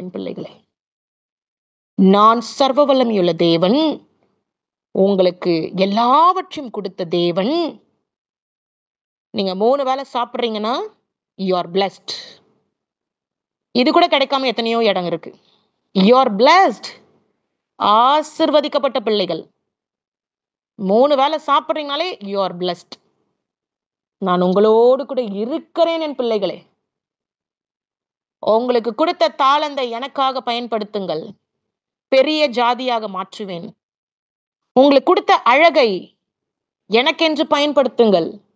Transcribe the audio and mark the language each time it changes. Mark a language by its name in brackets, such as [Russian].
[Tamil] என் பிள்ளைகளே, நான் சர்வ வல்லமையுள்ள தேவன், உங்களுக்கு எல்லாவற்றையும் கொடுத்த தேவன். நீங்க 3 வேளை சாப்பிடுறீங்கன்னா [English] you are blessed. [Tamil] இது கூட கிடைக்காம எத்தனையோ இடம் இருக்கு. [English] you are blessed. [Tamil] ஆசீர்வதிக்கப்பட்ட பிள்ளைகள். 3 வேளை சாப்பிடுறீங்கனாலே [English] you are blessed. [Tamil] நான் உங்களோடு கூட இருக்கிறேன் என் பிள்ளைகளே. உங்களுக்கு கொடுத்த தாளந்தை எனக்காக பயன்படுத்துங்கள். பெரிய ஜாதியாக மாற்றுவேன். உங்களுக்கு கொடுத்த அழகை எனக்கென்று பயன்படுத்துங்கள்.